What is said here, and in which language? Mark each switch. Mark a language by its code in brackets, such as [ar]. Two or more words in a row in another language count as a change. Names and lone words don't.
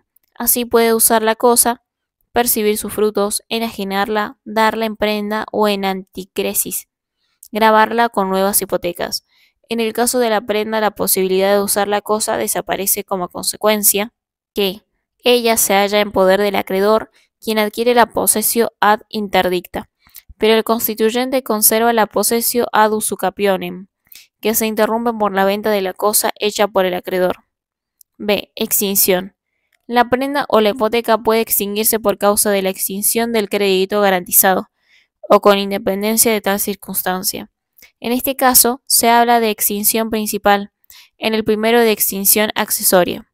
[es] Así puede usar la cosa, percibir sus frutos, enajenarla, darla en prenda o en anticresis, grabarla con nuevas hipotecas. En el caso de la prenda, la posibilidad de usar la cosa desaparece como consecuencia que ella se halla en poder del acreedor, quien adquiere la [la] possessio ad interdicta, [es] pero el constituyente conserva la [la] possessio ad usucapione, [es] que se interrumpe por la venta de la cosa hecha por el acreedor. B. Extinción. La prenda o la hipoteca puede extinguirse por causa de la extinción del crédito garantizado, o con independencia de tal circunstancia. En este caso, se habla de extinción principal, en el primero de extinción accesoria.